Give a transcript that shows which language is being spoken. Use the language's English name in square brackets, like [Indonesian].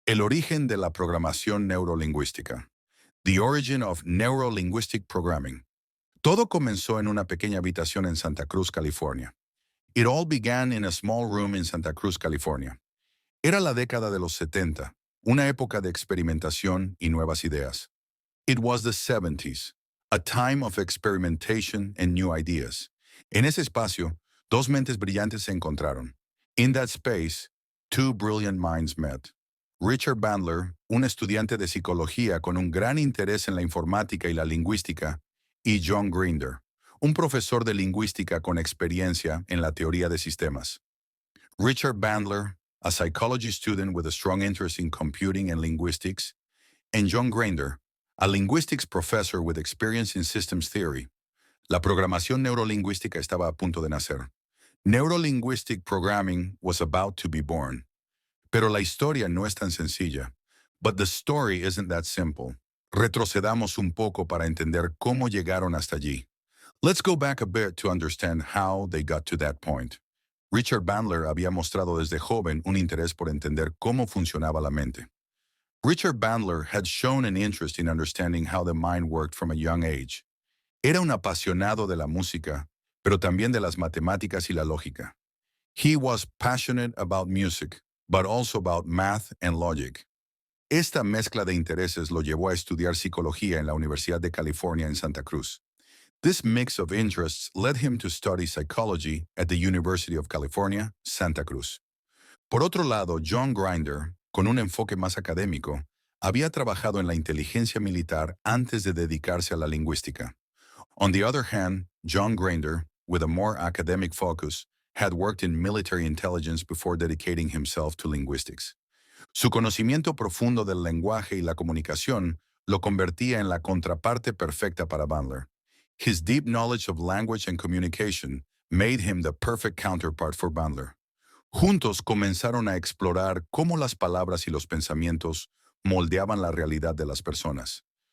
[Spanish] El origen de la programación neurolingüística. [English] The origin of neurolinguistic programming. [Spanish] Todo comenzó en una pequeña habitación en Santa Cruz, California. [English] It all began in a small room in Santa Cruz, California. [Spanish] Era la década de los 70, una época de experimentación y nuevas ideas. [English] It was the 70s, a time of experimentation and new ideas. [Spanish] En ese espacio, dos mentes brillantes se encontraron. [English] In that space, two brilliant minds met. [Spanish] Richard Bandler, un estudiante de psicología con un gran interés en la informática y la lingüística, y John Grinder, un profesor de lingüística con experiencia en la teoría de sistemas. [English] Richard Bandler, a psychology student with a strong interest in computing and linguistics, and John Grinder, a linguistics professor with experience in systems theory. [Spanish] La programación neurolingüística estaba a punto de nacer. [English] Neurolinguistic programming was about to be born. [Spanish] Pero la historia no es tan sencilla. [English] But the story isn't that simple. [Spanish] Retrocedamos un poco para entender cómo llegaron hasta allí. [English] Let's go back a bit to understand how they got to that point. [Spanish] Richard Bandler había mostrado desde joven un interés por entender cómo funcionaba la mente. [English] Richard Bandler had shown an interest in understanding how the mind worked from a young age. [Spanish] Era un apasionado de la música, pero también de las matemáticas y la lógica. [English] He was passionate about music, but also about math and logic. [Spanish] Esta mezcla de intereses lo llevó a estudiar psicología en la Universidad de California en Santa Cruz. [English] This mix of interests led him to study psychology at the University of California, Santa Cruz. [Spanish] Por otro lado, John Grinder, con un enfoque más académico, había trabajado en la inteligencia militar antes de dedicarse a la lingüística. [English] On the other hand, John Grinder, with a more academic focus, had worked in military intelligence before dedicating himself to linguistics. [Spanish] Su conocimiento profundo del lenguaje y la comunicación lo convertía en la contraparte perfecta para Bandler. [English] His deep knowledge of language and communication made him the perfect counterpart for Bandler. [Spanish] Juntos comenzaron a explorar cómo las palabras y los pensamientos moldeaban la realidad de las personas.